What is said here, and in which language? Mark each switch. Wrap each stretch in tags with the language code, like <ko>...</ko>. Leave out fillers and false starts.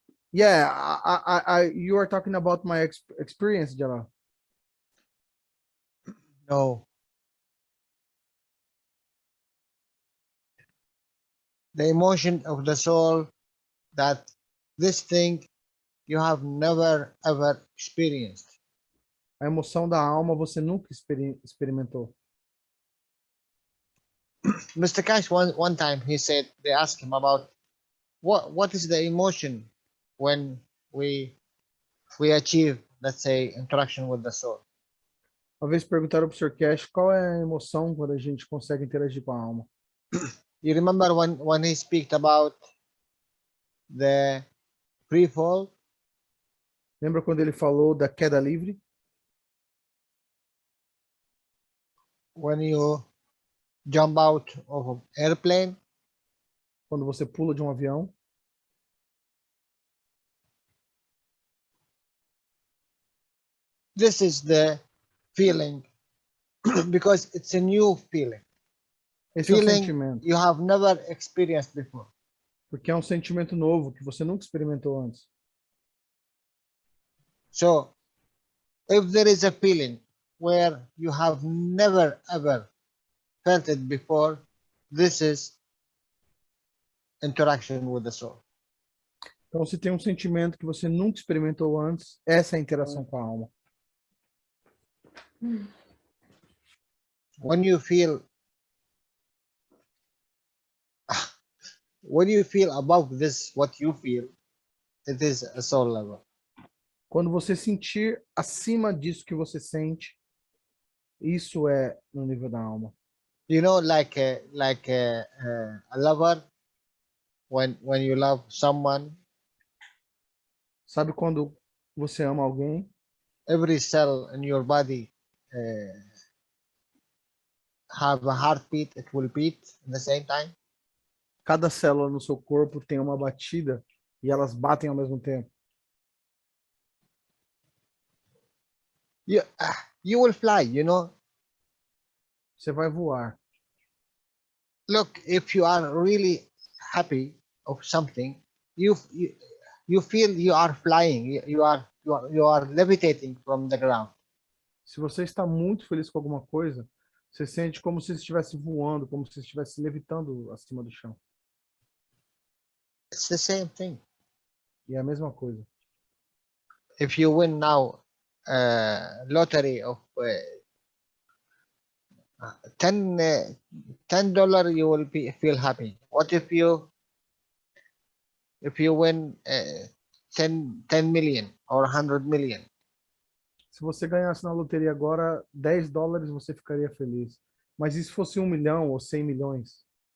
<en>Yeah, you are talking about my experience, Jalal. No. The emotion of the soul, that this thing you have never ever experienced.</en> <pt>A emoção da alma você nunca experimentou.</pt> <en>Mr. Cash, one time he said, they asked him about what is the emotion when we achieve, let's say, interaction with the soul.</en> <pt>Uma vez perguntaram para o Sr. Cash qual é a emoção quando a gente consegue interagir com a alma.</pt> <en>You remember when he speak about the free fall?</en> <pt>Lembra quando ele falou da queda livre?</pt> <en>When you jump out of an airplane?</en> <pt>Quando você pula de um avião?</pt> <en>This is the feeling because it's a new feeling.</en> <pt>Esse é um</pt> <en>Feeling</en> <pt>sentimento.</pt> <en>you have never experienced before.</en> <pt>Porque é um sentimento novo que você nunca experimentou antes.</pt> <en>So, if there is a feeling where you have never ever felt it before, this is interaction with the soul.</en> <pt>Então, se tem um sentimento que você nunca experimentou antes, essa é a interação com a alma.</pt> <en>When you feel above this, what you feel, it is a soul level.</en> <pt>Quando você sentir acima disso que você sente, isso é no nível da alma.</pt> <en>You know, like a lover, when you love someone,</en> <pt>sabe quando você ama alguém?</pt> <en>Every cell in your body have a heartbeat. It will beat at the same time.</en> <pt>Cada célula no seu corpo tem uma batida e elas batem ao mesmo tempo.</pt> <en>You will fly, you know.</en> <pt>Você vai voar.</pt> <en>Look, if you are really happy of something, you feel you are flying. You are levitating from the ground.</en> <pt>Se você está muito feliz com alguma coisa, Você sente como se estivesse voando, como se estivesse levitando acima do chão.</pt> <en>It's the same thing.</en> <pt>E é a mesma coisa.</pt> <en>If you win now lottery of 10 dollar, you will feel happy. What if you win 10 million or 100 million?</en> <pt>Se você ganhasse na loteria agora $10, você ficaria feliz. Mas e se fosse 1 milhão ou 100 milhões?</pt>